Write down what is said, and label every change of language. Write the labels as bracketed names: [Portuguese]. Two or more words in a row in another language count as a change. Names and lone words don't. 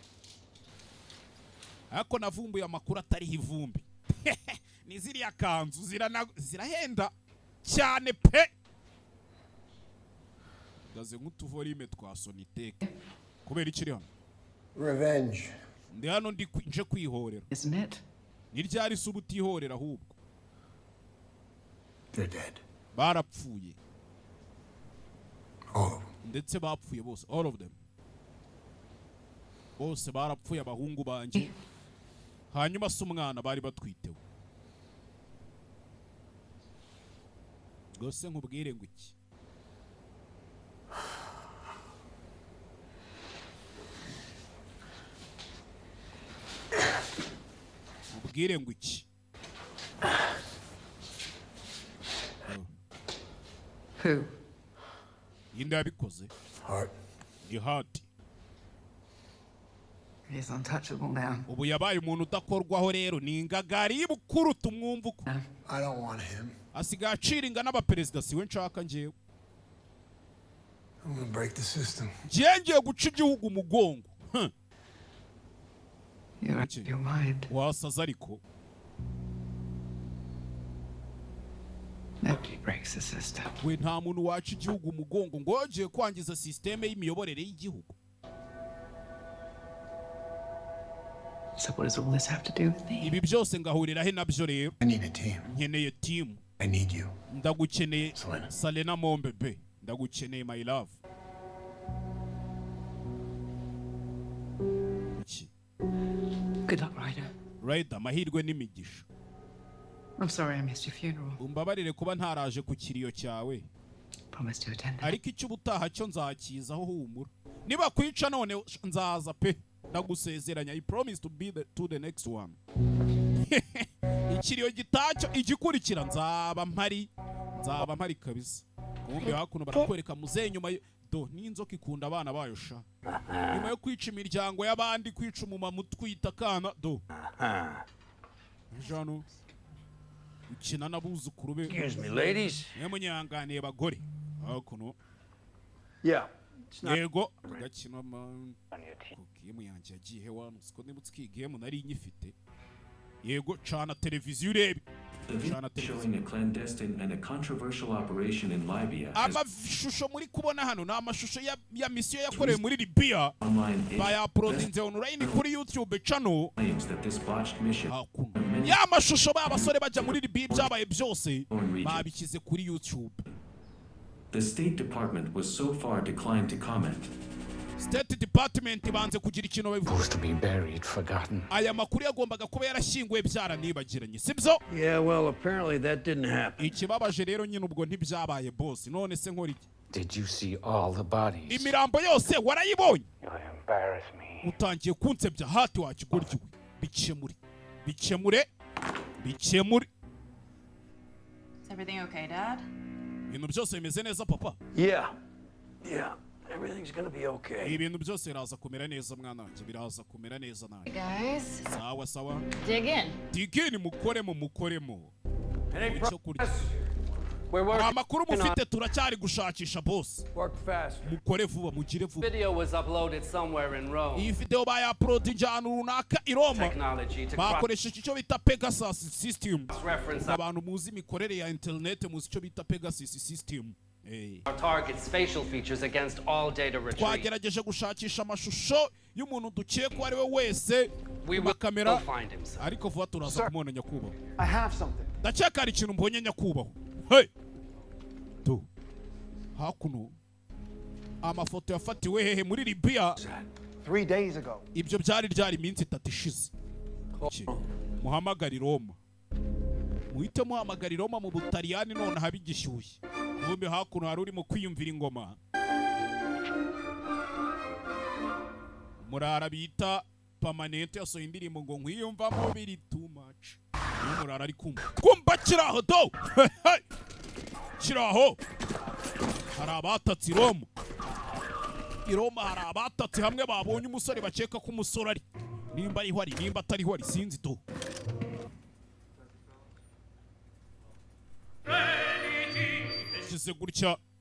[Kinyarwanda] Ako navumbuye amakuru atari ivumbi. Ni ziriya kanzu zirahenda cyane pe. Gaze nk'utuvorime twa Sonitec. kubera iki hano? Revenge. Ndi hano nje kwihorera. [English] Isn't it? [Kinyarwanda] Ni ryari se ubutihorera ahubwo? [English] They're dead. [Kinyarwanda] Barapfuye. [English] All of them. [Kinyarwanda] Ndetse bapfuye bose, [English] all of them. [Kinyarwanda] Bose barapfuye abahungu banje. Hanyuma se umwana bari batwitewe. Gose nkubwire ngo iki? Ubwire ngo iki? Who? Yinde yabikoze? Heart. Ni Heart. [English] He's untouchable now. [Kinyarwanda] Ubu yabaye umuntu udakorwaho rero ni ingagari y'ibukuru tumwumva uko. [English] I don't want him. [Kinyarwanda] Asigaye aciringa n'abaperezida siwe nshaka njewe. [English] I'm gonna break the system. [Kinyarwanda] Ngiye guca igihugu umugongo. [English] You're out of your mind. [Kinyarwanda] Wasaza ariko. [English] Nobody breaks the system. [Kinyarwanda] We nta muntu waca igihugu umugongo ngo agiye kwangiza systeme y'imiyoborere y'igihugu. [English] So what does all this have to do with me? [Kinyarwanda] Ibi byose ngahurira he nabyo rero. [English] I need a team. [Kinyarwanda] Nkeneye team. [English] I need you. [Kinyarwanda] Ndagukeneye Selena Mombebe. Ndagukeneye [English] my love. Good luck, Ryder. Ryder, [Kinyarwanda] mahirwe n'imigisha. [English] I'm sorry I missed your funeral. [Kinyarwanda] Umbabarire kuba ntaraje ku kiriyo cyawe. [English] Promise to attend. [Kinyarwanda] Ariko icyo ubutaha cyo nzakizaho humura. Niba kwica none nzaza pe. Ndagusezeranya. [English] I promise to be to the next one. [Kinyarwanda] Ikiriyo gitacyo igikurikira nzaba mpari kabisa. Kumbe hakuno barakwereka muze nyuma do n'inzoka ikunda abana bayo sha. Nyuma yo kwica imiryango y'abandi kwica umumama utwita kana do. Jano. Ukina n'abuzukuru be. [English] Excuse me, ladies. [Kinyarwanda] Nyamunyanganiye bagore. Hakuno. Yeah. Yego agakina game yanjye yagiye wano siko ndimutse ki game nari nyifite. Yego cana televiziyo urebe. [English] Showing a clandestine and a controversial operation in Libya. [Kinyarwanda] Amashusho muri kubona hano na amashusho ya mission yakorewe muri Libya. Baya uploadinze online kuri YouTube channel. Ya amashusho babasore baja muri Libya byabaye byose babikize kuri YouTube. [English] The State Department was so far declined to comment. [Kinyarwanda] State Department banze kugira ikintu babivuga. [English] Supposed to be buried, forgotten. [Kinyarwanda] Aya makuru yagombaga kuba yarashyinguwe byaranibagiranye sibyo? [English] Yeah, well, apparently that didn't happen. [Kinyarwanda] Ikibabaje rero nyine ubwo ntibyabaye boss. None se nkora iki? [English] Did you see all the bodies? [Kinyarwanda] Imirambo yose warayibonye? [English] You embarrass me. [Kinyarwanda] Utangiye kunsebya hati wakigoryo. Bikemure. [English] Is everything okay, Dad? [Kinyarwanda] Ibintu byose bimeze neza papa? [English] Yeah. Everything's gonna be okay. [Kinyarwanda] Ibintu byose biraza kumera neza mwana wanjye biraza kumera neza nawe. Guys. Sawa. [English] Dig in. Dig in [Kinyarwanda] mukoremo. [English] Any progress? [Kinyarwanda] Amakuru mufite turacyari gushakisha boss. [English] Work fast. [Kinyarwanda] Mukore vuba mugire vuba. [English] Video was uploaded somewhere in Rome. [Kinyarwanda] Iyi video baya uploadinga ahantu runaka i Roma. Bakoresheje icyo bita Pegasus system. Abantu muzi imikorere ya internet muzi icyo bita Pegasus system. [English] Our target's facial features against all data retrieved. [Kinyarwanda] Twagerageje gushakisha amashusho y'umuntu dukekwa ari we wese ku kamera ariko vuba turaza kumubona nyakubahwa. [English] I have something. [Kinyarwanda] Ndakeka hari ikintu mbonye nyakubahwa. Hey! Tu. Hakuno. Amafoto yafatiwe hehe muri Libya [English] 3 days ago. [Kinyarwanda] Ibyo byari iminsi 3 ishize. Muhamagari Roma. Muhite muhamagari Roma mu Butaliyani none habigishyushye. Kumbe hakuno hari urimo kwiyumvira ingoma. Murara bita Permanente yasohoye indirimbo ngo nkwiyumvamo biri [English] too much. [Kinyarwanda] Murara ari kumva kiraho do. Kiraho. Hari abatatsi Roma. I Roma hari abatatsi hamwe babonye umusore bakeka ko umusore ari. Nimba ari hwari nimba atari hwari sinzi do. Kize gutya.